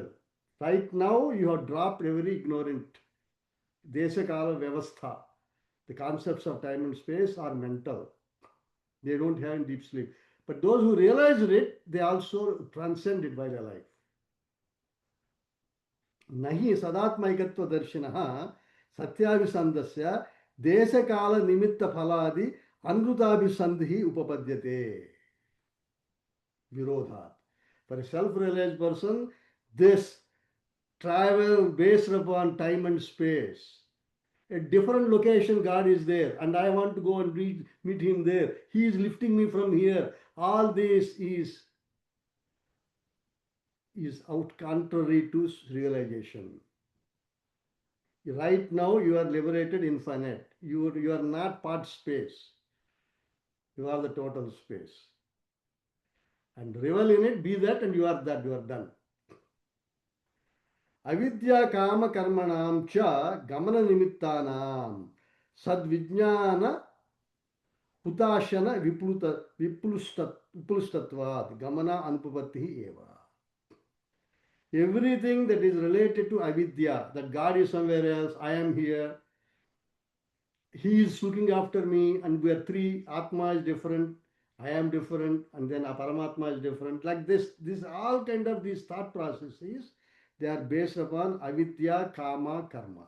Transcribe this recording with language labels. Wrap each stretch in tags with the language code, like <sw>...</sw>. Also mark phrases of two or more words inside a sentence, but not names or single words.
<en>Right now, you have dropped every ignorant.</en> <sa>Desakala vyavastha.</sa> <en>The concepts of time and space are mental. They don't have deep sleep. But those who realize it, they also transcend it while alive.</en> <sa>Nahi sadatmaikatva darshinaha satyavisandasya desakala nimitta phaladi anrutabhisandhi upapadyate. Virodhat.</sa> <en>For a self-realized person, this travel based upon time and space. A different location, God is there, and I want to go and meet Him there. He is lifting me from here. All this is out contrary to realization. Right now, you are liberated, infinite. You are not part space. You are the total space. And revel in it, be that, and you are that, you are done.</en> <sa>Avidya kama karmanam cha gamana nimittanam sadvijnana hutashana vipulustatvat gamana anupavatti eva.</sa> <en>Everything that is related to avidya, that God is somewhere else, I am here, He is looking after me, and we are three, Atma is different, I am different, and then Paramatma is different. Like this all kind of these thought processes, they are based upon</en> <sa>avidya, kama, karma.</sa>